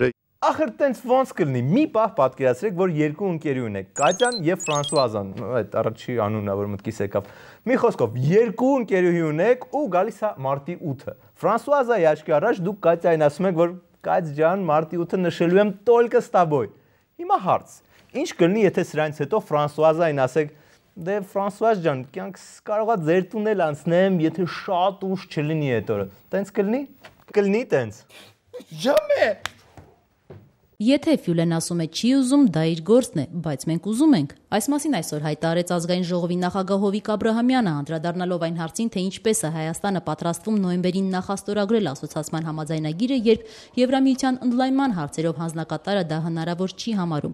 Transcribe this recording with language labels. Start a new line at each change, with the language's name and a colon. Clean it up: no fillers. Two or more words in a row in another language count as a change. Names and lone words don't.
Armenian: Ախր տենց ոնց կլինի։ Մի պահ պատկերացրեք, որ երկու ընկերի ունեք, Կատյան եւ Ֆրանսուազան, այդ առաջի անունն է, որ մտքիս եկավ։ Մի խոսքով, երկու ընկերուհի ունեք ու գալիս է մարտի 8-ը։ Ֆրանսուազայի աչքի առաջ դուք Կատյային ասում եք, որ Կատ ջան, մարտի 8-ը նշելու եմ
Russian: только с тобой։
Armenian: Հիմա հարց. ինչ կլինի, եթե սրանից հետո Ֆրանսուազային ասեք, Դե Ֆրանսուազ ջան, կյանք կարողա ձեր տունել անցնեմ, եթե շատ ուշ չլինի այդ օրը։ Տենց կլինի։ Կլինի տենց։ Jamais։ Եթե Ֆյուլեն ասում է չի ուզում, դա իր գործն է, բայց մենք ուզում ենք։ Այս մասին այսօր հայտարարեց ազգային ժողովի նախագահ Հովիկ Աբրահամյանը, անդրադառնալով այն հարցին, թե ինչպես է Հայաստանը պատրաստվում նոյեմբերին նախաստորագրել ասոցիացման համաձայնագիրը, երբ Եվրամիության ընդլայնման հարցերով հանձնակատարը դա հնարավոր չի համարում։